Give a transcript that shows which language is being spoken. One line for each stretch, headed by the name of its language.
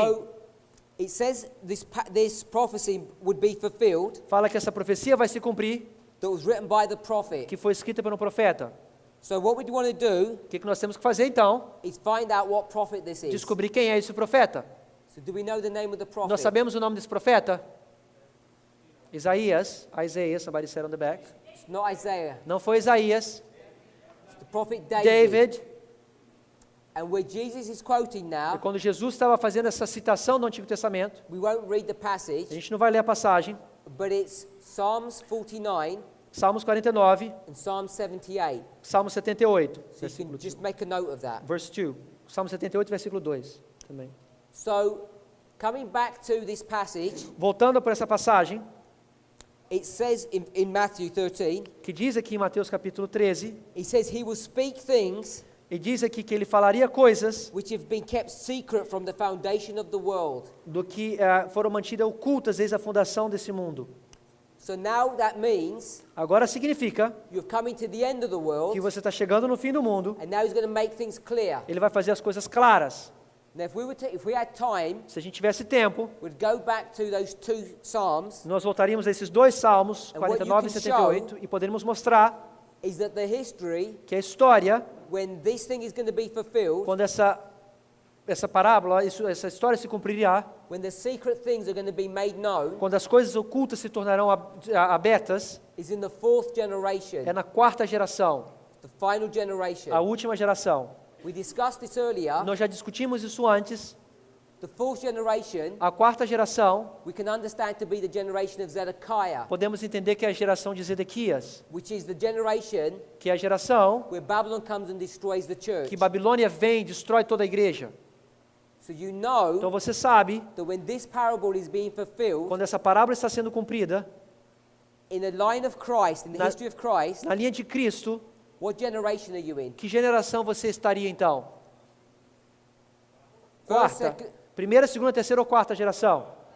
English: So it says this prophecy would be fulfilled
Portuguese: Fala que essa profecia vai se cumprir,
English: that was written by the prophet.
Portuguese: que foi escrita pelo profeta.
English: So what we want to do
Portuguese: O que nós temos que fazer então?
English: is find out what prophet this is.
Portuguese: Descobrir quem é esse profeta.
English: So do we know the name of the prophet?
Portuguese: Nós sabemos o nome desse profeta?
English: Isaiah, somebody said on the back. It's not Isaiah.
Portuguese: Não foi Isaías,
English: It's the prophet David.
Portuguese: David.
English: And where Jesus is quoting
Portuguese: E
English: now,
Portuguese: quando Jesus estava fazendo essa citação do Antigo Testamento,
English: we won't read the
Portuguese: a
English: passage,
Portuguese: gente não vai ler a passagem,
English: but it's Psalms 49
Portuguese: Salmos 49,
English: and Psalm 78.
Portuguese: Salmo 78,
English: So you
Portuguese: versículo
English: can
Portuguese: 2.
English: just make a note of that. Verse 2.
Portuguese: Salmo 78, versículo 2 também.
English: So Coming back to this passage,
Portuguese: Voltando para essa passagem,
English: it says in Matthew 13,
Portuguese: que diz aqui em Mateus capítulo 13,
English: he says he will speak things
Portuguese: e diz aqui que ele falaria coisas
English: which have been kept secret from the foundation of the world.
Portuguese: do que foram mantidas ocultas desde a fundação desse mundo.
English: So now that means
Portuguese: Agora significa
English: you're coming to the end of the world,
Portuguese: que você está chegando no fim do mundo,
English: and now he's going to make things clear.
Portuguese: ele vai fazer as coisas claras.
English: Now, if we had time,
Portuguese: Se a gente tivesse tempo,
English: we'd go back to those two Psalms,
Portuguese: nós voltaríamos a esses dois salmos,
English: And what you
Portuguese: 49 e
English: can
Portuguese: 78, e poderíamos mostrar
English: is that the history,
Portuguese: que a história,
English: when this thing is going to be fulfilled,
Portuguese: quando essa parábola, essa história se cumprirá,
English: when the secret things are going to be made known,
Portuguese: quando as coisas ocultas se tornarão abertas,
English: is in the fourth generation,
Portuguese: é na quarta geração,
English: the final generation.
Portuguese: a última geração.
English: We discussed this earlier.
Portuguese: Nós já discutimos isso antes.
English: The fourth generation,
Portuguese: A quarta geração,
English: we can understand to be the generation of Zedekiah,
Portuguese: podemos entender que é a geração de Zedequias,
English: which is the generation
Portuguese: que é a geração
English: where Babylon comes and destroys the church.
Portuguese: que Babilônia vem e destrói toda a igreja.
English: So you know
Portuguese: Então você sabe,
English: that when this parable is being fulfilled,
Portuguese: quando essa parábola está sendo cumprida,
English: in the line of Christ, in the
Portuguese: Na-
English: history of Christ,
Portuguese: na linha de Cristo,
English: what generation are you in?
Portuguese: que geração você estaria então?
English: First,
Portuguese: Quarta.
English: second,
Portuguese: Primeira, segunda, terceira ou quarta geração?